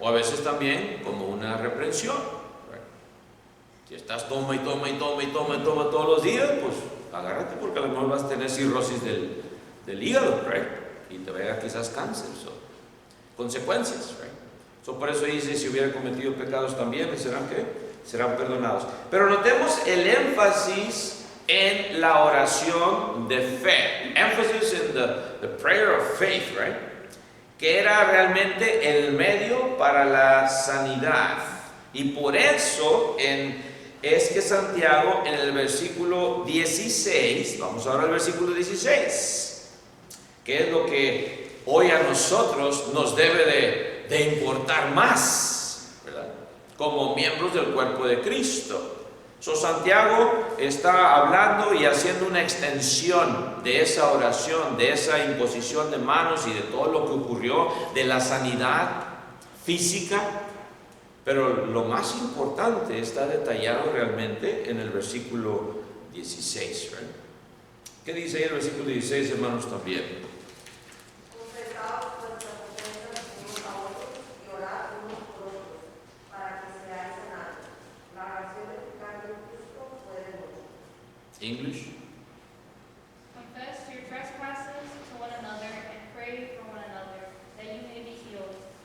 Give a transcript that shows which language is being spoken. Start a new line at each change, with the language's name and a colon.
Spanish: O a veces también como una reprensión, right? Si estás toma todos los días, pues agárrate, porque a lo mejor vas a tener cirrosis del hígado, right? Y te va a dar quizás cáncer, consecuencias, right? Por eso dice, si hubiera cometido pecados también, ¿serán qué? Serán perdonados. Pero notemos el énfasis en la oración de fe.
English: Emphasis in the prayer of faith, right?
Spanish: Que era realmente el medio para la sanidad. Y por eso es que Santiago en el versículo 16, vamos ahora al versículo 16, que es lo que hoy a nosotros nos debe de importar más, ¿verdad? Como miembros del cuerpo de Cristo. Santiago está hablando y haciendo una extensión de esa oración, de esa imposición de manos y de todo lo que ocurrió, de la sanidad física. Pero lo más importante está detallado realmente en el versículo 16, ¿right? ¿Qué dice ahí el versículo 16, hermanos, también? Confesaos vuestras ofensas unos a otros y orad unos por otros, para que seáis sanados. La oración eficaz del justo puede mucho.
English: English. Confess your trespasses to one another and pray for one another, that you may be healed.